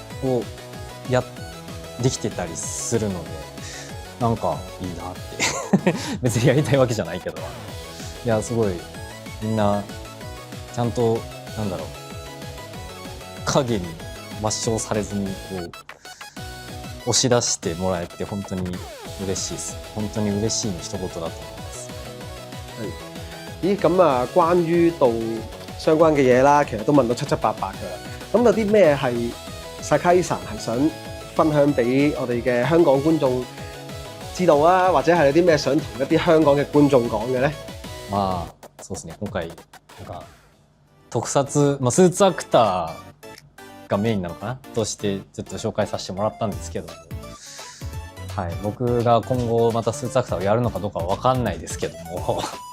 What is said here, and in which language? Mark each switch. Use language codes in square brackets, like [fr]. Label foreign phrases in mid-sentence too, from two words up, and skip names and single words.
[ja] できてたりするので、なんかいいなって別にやりたいわけじゃないけど、いやすごいみんなちゃんとなんだろう影に抹消されずにこう押し出してもらえて本当に嬉しいです。本當に嬉しいの一言だと思います。 [yue] 咦，咁啊，關於到相關嘅嘢啦，其實都問到七七八八㗎啦。咁有啲咩係 Sakai-san 係想分享俾我哋嘅香港觀眾知道啊，或者係有啲咩想同一啲香港嘅觀眾講嘅咧？ [ja] そうですね、今回なんか特撮、スーツアクターがメインなのかなとしてちょっと紹介させてもらったんですけど、はい、僕が今後またスーツアクターをやるのかどうかは分かんないですけども